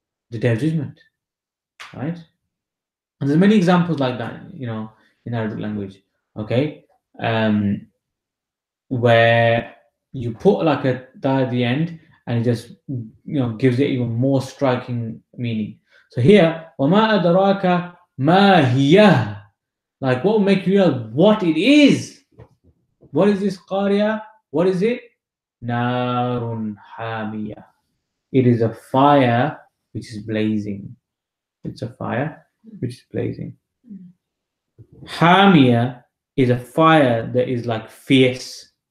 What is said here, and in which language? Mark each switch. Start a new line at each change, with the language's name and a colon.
English: The day of judgment, right? And there's many examples like that, in Arabic language. Okay, where you put like a ta at the end, and it just gives it even more striking meaning. So here,
Arabic: وَمَا أَدْرَاكَ مَا هِيَ.
English: Like, what will make you realize what it is? What is this Qāri'ah? What is it? Narun Hamiyah. It is a fire which is blazing. It's a fire which is blazing. Hamiyah is a fire that is like fierce.